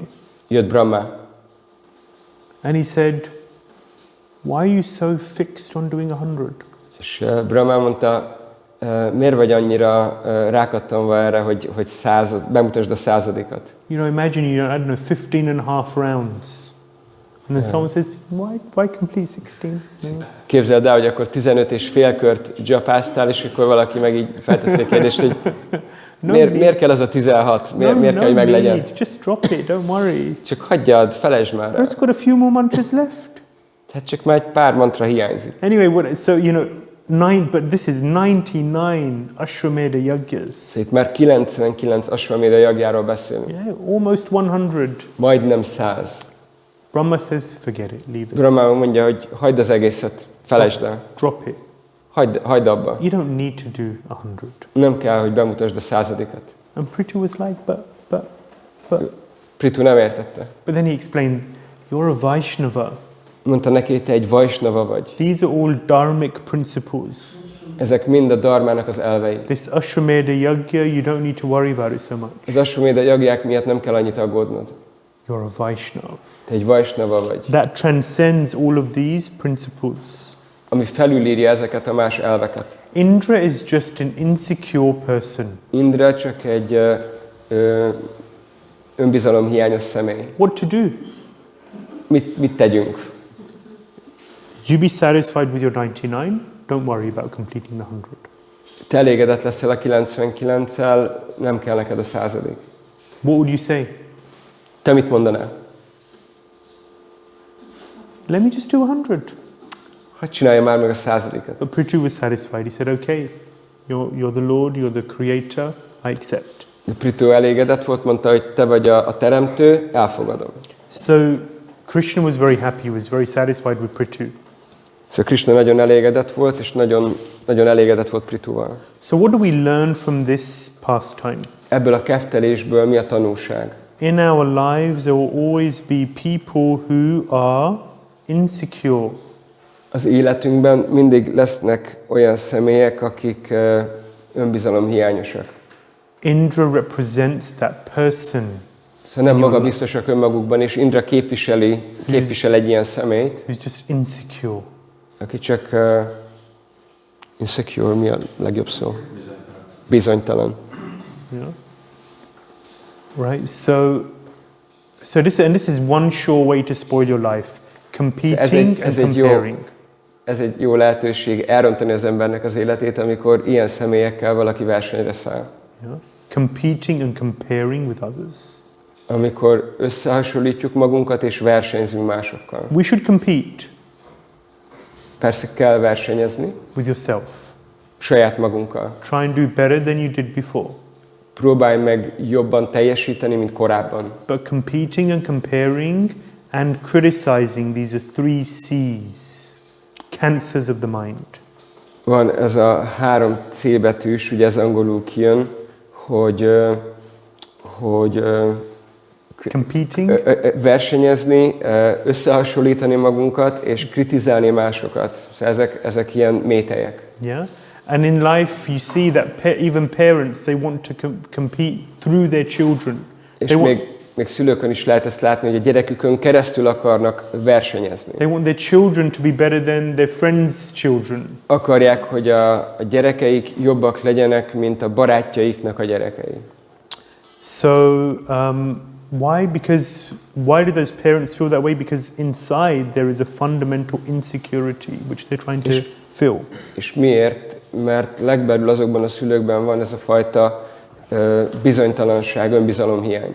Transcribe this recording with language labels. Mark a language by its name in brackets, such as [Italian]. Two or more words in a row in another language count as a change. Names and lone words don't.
[Hungarian] Jött Brahma. [English] And he said, why are you so fixed on doing 100? [Hungarian] És Brahma mondta, miért vagy annyira rákattanva erre, hogy bemutasd a századikat? [English] You know, imagine you I don't know, 15 and a half rounds. And then someone says, why complete 16? No. [Hungarian] Képzeld el, hogy akkor 15 és fél kört japáztál, és akkor valaki meg így felteszi a kérdést, hogy miért kell ez a 16? Miért kell, hogy meglegyen? [English] Just drop it, don't worry. [Hungarian] Csak hagyjad, felejtsd már rá. [English] There's got a few more mantras left. [Hungarian] Hát csak már egy pár mantra hiányzik. [English] Anyway, so you know, but this is 99 Ashwamedha Yagyas. [Hungarian] So itt már 99 Ashwamedha Yagjáról beszélünk. [English] Yeah, almost 100. [Hungarian] Majdnem 100. [English] Brahma says, forget it, leave it. [Hungarian] Brahma mondja, hogy hagyd az egészet, felejtsd el. [English] Drop it. [Hungarian] Hagyd abba. [English] You don't need to do 100. [Hungarian] Nem kell, hogy bemutasd a századikat. [English] And Prithu was like, but. [Hungarian] Prithu nem értette. [English] But then he explained, you're a Vaishnava. [Hungarian] Mondta neki, te egy Vaishnava vagy. [English] These are all dharmic principles. [Hungarian] Ezek mind a dharmának az elvei. [English] This Ashwamedha Yagya, you don't need to worry about it so much. [Hungarian] Az Ashwamedha Yagyák miatt nem kell annyit aggódnod. [English] You're a Vaishnava. [Hungarian] Te egy Vaishnava vagy. [English] That transcends all of these principles. [Hungarian] Ami felülírja ezeket a más elveket. [English] Indra is just an insecure person. [Hungarian] Indra csak egy önbizalomhiányos személy. [English] What to do? [Hungarian] Mit tegyünk? [English] You be satisfied with your 99, don't worry about completing the 100. [Hungarian] Te elégedett leszel a 99-el, nem kell neked a 100. [English] What would you say? [Hungarian] Te mit mondanál? [English] Let me just do 100. [Hungarian] Hadd csinálja már meg a 100-et. [English] But Prithu was satisfied. He said, okay, you're the Lord, you're the Creator, I accept. [Hungarian] De Prithu elégedett volt, mondta, hogy te vagy a teremtő, elfogadom. [English] So Krishna was very happy, he was very satisfied with Prithu. [Hungarian] Szóval Krishna nagyon elégedett volt, és nagyon elégedett volt Prithuval. [English] So what do we learn from this pastime? [Hungarian] Ebből a keftelésből mi a tanulság? [English] In our lives there will always be people who are insecure. [Hungarian] Az életünkben mindig lesznek olyan személyek, akik önbizalomhiányosak. [English] Indra represents that person. [Hungarian] Szóval nem magabiztosak önmagukban, és Indra képvisel egy ilyen személyt. [English] Who's just insecure. [Hungarian] Aki csak insecure, mi a legjobb szó? Bizonytalan. [English] Yeah. Right. So this is one sure way to spoil your life: competing and comparing. [Hungarian] Ez egy jó lehetőség elrontani az embernek az életét, amikor ilyen személyekkel valaki versenyre száll. [English] Yeah. Competing and comparing with others. [Hungarian] Amikor összehasonlítjuk magunkat és versenyzünk másokkal. [English] We should compete. [Hungarian] Persze kell versenyezni. [English] With yourself. [Hungarian] Saját magunkkal. [English] Try and do better than you did before. [Hungarian] Próbálj meg jobban teljesíteni, mint korábban. [English] But competing and comparing and criticizing, these are 3 C's. Cancers of the mind. [Hungarian] Van ez a 3 C betűs, ugye ez angolul kijön, hogy competing, versenyezni, összehasonlítani magunkat és kritizálni másokat. Szóval ezek ilyen mételyek. [English] Yeah. And in life you see that even parents, they want to compete through their children. [Hungarian] És még szülőkön is lehet ezt látni, hogy a gyerekükön keresztül akarnak versenyezni. [English] They want their children to be better than their friends' children. [Hungarian] Akarják, hogy a gyerekeik jobbak legyenek, mint a barátjaiknak a gyerekei. [English] So why do those parents feel that way? Because inside there is a fundamental insecurity which they're trying to fill. [Hungarian] És miért? Mert legbelül azokban a szülőkben van ez a fajta bizonytalanság, önbizalomhiány.